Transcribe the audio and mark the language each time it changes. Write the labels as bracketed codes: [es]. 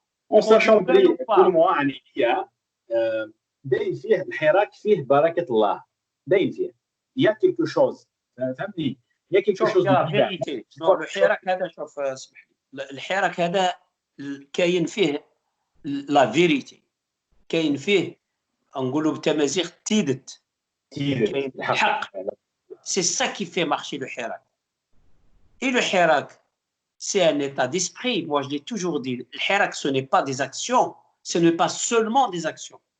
[fr] En sachant que pour moi, il y a quelque chose. Il y a quelque chose de vérité. [ar] الحراك هذا كاين فيه لا فيريتي، كاين فيه نقولوا بالتمازيغ تيدت، كاين الحق. [fr] C'est ça qui fait marcher le Hirak. Et le Hirak, c'est un état d'esprit. Moi, je l'ai toujours dit, le Hirak, ce n'est pas des actions, ce n'est pas seulement des actions.